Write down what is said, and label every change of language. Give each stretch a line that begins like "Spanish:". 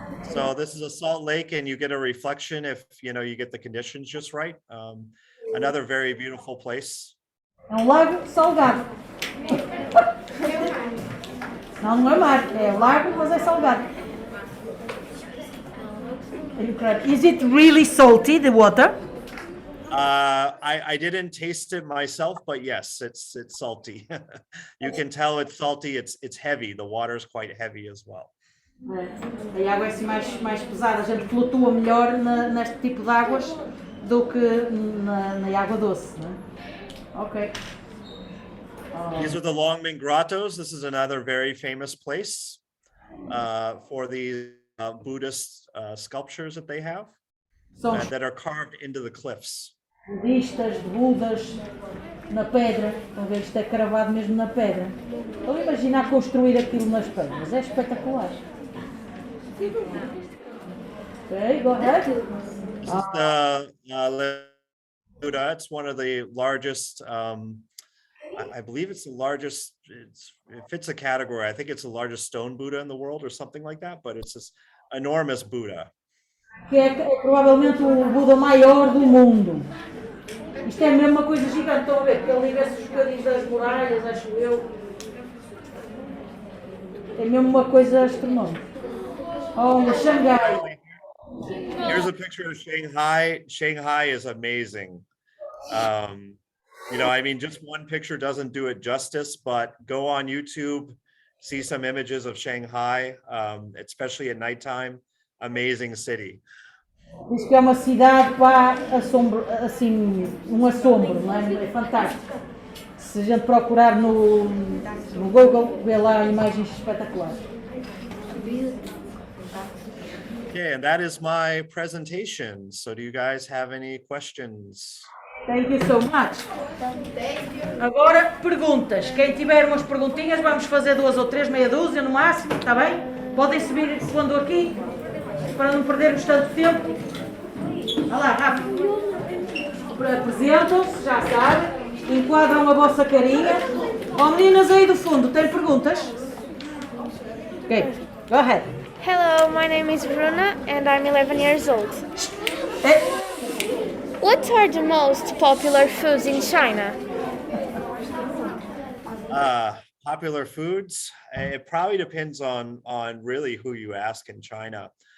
English: So this is a salt lake, and you get a reflection if you know you get the conditions just right. Another very beautiful place.
Portuguese: É lago salgado. Não é mar, é lago, mas é salgado.
English: Is it really salty, the water? I didn't taste it myself, but yes, it's salty. You can tell it's salty. It's heavy. The water is quite heavy as well.
Portuguese: A água é assim mais pesada, a gente flutua melhor neste tipo de águas do que na água doce, não é?
English: Ok. These are the Longming Grottos. This is another very famous place for the Buddhist sculptures that they have that are carved into the cliffs.
Portuguese: Budistas, de Budas, na pedra. Estão a ver, isto é cravado mesmo na pedra. Estão a imaginar construir aquilo nas pedras, é espetacular.
English: Okay, go ahead. This is the Buddha. It's one of the largest, I believe it's the largest, it fits a category. I think it's the largest stone Buddha in the world or something like that, but it's this enormous Buddha.
Portuguese: Que é provavelmente o Buda maior do mundo. Isto é mesmo uma coisa gigante, estão a ver? Porque ele liga-se os bocadinhos das muralhas, acho eu. É mesmo uma coisa astronómica. Oh, Xangai.
English: Here's a picture of Shanghai. Shanghai is amazing. You know, I mean, just one picture doesn't do it justice, but go on YouTube, see some images of Shanghai, especially at nighttime. Amazing city.
Portuguese: Diz que é uma cidade, pá, assombro, assim, um assombro, não é? É fantástico. Se a gente procurar no Google, vê lá imagens espetaculares.
English: Okay, and that is my presentation. So do you guys have any questions? Thank you so much.
Portuguese: Agora, perguntas. Quem tiver umas perguntinhas, vamos fazer 2 ou 3, meia dúzia no máximo, está bem? Podem subir quando aqui, para não perdermos tanto tempo. Vá lá, rápido. Apresentam-se, já sabem, enquadram a vossa carinha. Oh, meninas aí do fundo, têm perguntas?
English: Ok, go ahead. Hello, my name is Bruna and I'm 11 years old. What are the most popular foods in China? Popular foods. It probably depends on really who you ask in China.